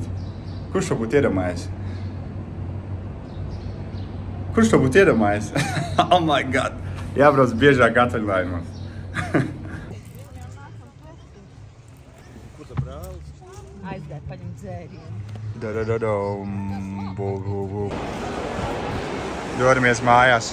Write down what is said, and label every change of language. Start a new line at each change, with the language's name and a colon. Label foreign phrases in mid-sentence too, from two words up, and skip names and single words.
Latvian: Kurš to būtu iedomājies? Kurš to būtu iedomājies?
English: Oh my god!
Latvian: Jābrauc biežāk atvaļinājumos. Aizdēr, paņem dzērienu. Dodamies mājās.